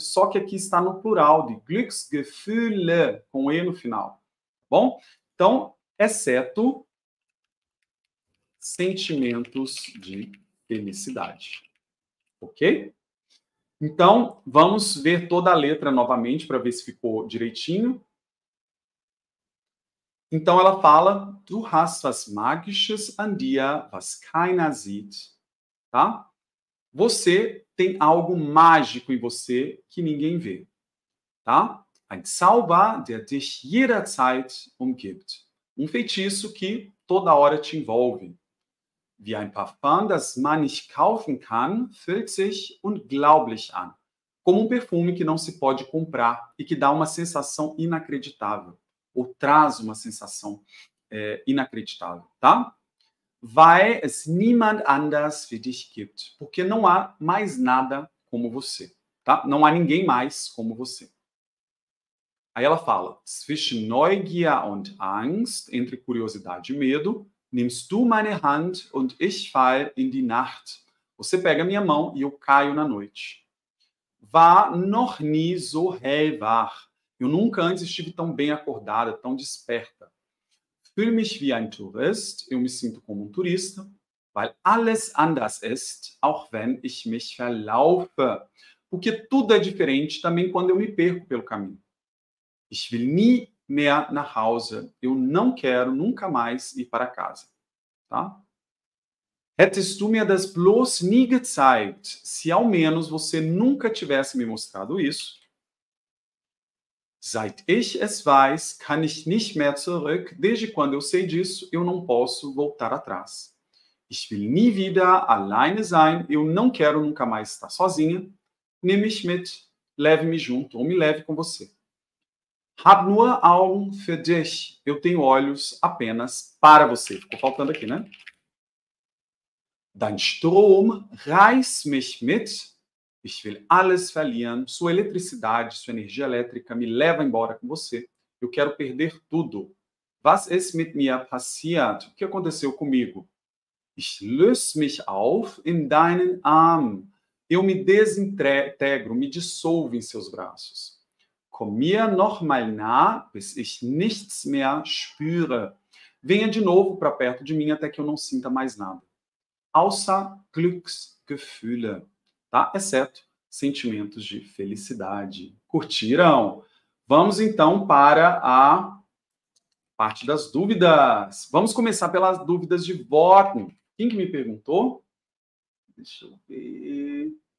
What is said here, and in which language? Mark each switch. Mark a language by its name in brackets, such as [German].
[Portuguese] Só que aqui está no plural, de Glücksgefühle, com E no final. Bom? Então, exceto sentimentos de felicidade. Ok? Então, vamos ver toda a letra novamente para ver se ficou direitinho. Então, ela fala, [German] du hast was Magisches an dir, was keiner sieht. [Portuguese] Tá? Você tem algo mágico em você que ninguém vê. Tá? [German] Ein Zauber, der dich jederzeit umgibt. [Portuguese] Um feitiço que toda hora te envolve. [German] Wie ein Parfum, das man nicht kaufen kann, fühlt sich unglaublich an. [Portuguese] Como um perfume que não se pode comprar e que dá uma sensação inacreditável, ou traz uma sensação inacreditável, tá? [German] Weil es niemand anders für dich gibt. [Portuguese] Porque não há mais nada como você. tá? Não há ninguém mais como você. Aí ela fala, [German] zwischen Neugier und Angst, [Portuguese] entre curiosidade e medo, [German] nimmst du meine Hand und ich fall in die Nacht. [Portuguese] Você pega minha mão e eu caio na noite. [German] War noch nie so hellwach. [Portuguese] Eu nunca antes estive tão bem acordada, tão desperta. [German] Fühle mich wie ein Tourist. [Portuguese] Eu me sinto como um turista. [German] Weil alles anders ist, auch wenn ich mich verlaufe. [Portuguese] Porque tudo é diferente também quando eu me perco pelo caminho. [German] Ich will nie mehr nach Hause. [Portuguese] Eu não quero nunca mais ir para casa. Tá? [German] Hättest du mir das bloß nie gezeigt, [Portuguese] se ao menos você nunca tivesse me mostrado isso. [German] Seit ich es weiß, kann ich nicht mehr zurück. [Portuguese] Desde quando eu sei disso, eu não posso voltar atrás. [German] Ich will nie wieder alleine sein. [Portuguese] Eu não quero nunca mais estar sozinha. [German] Nimm mich mit. [Portuguese] Leve-me junto ou me leve com você. [German] Hab nur Augen für dich. [Portuguese] Eu tenho olhos apenas para você. Ficou faltando aqui, né? [German] Dein Strom reißt mich mit. Ich will alles verlieren. [Portuguese] Sua eletricidade, sua energia elétrica me leva embora com você. Eu quero perder tudo. [German] Was ist mit mir passiert? [Portuguese] O que aconteceu comigo? [German] Ich löse mich auf in deinen Armen. [Portuguese] Eu me desintegro, me dissolvo em seus braços. [German] Komm mir noch mal nah, bis ich nichts mehr spüre. [Portuguese] Venha de novo para perto de mim até que eu não sinta mais nada. [German] Außer Glücksgefühle, tá? [Portuguese] Exceto sentimentos de felicidade. Curtiram? Vamos então para a parte das dúvidas. Vamos começar pelas dúvidas de Worten. Quem que me perguntou? Deixa eu ver.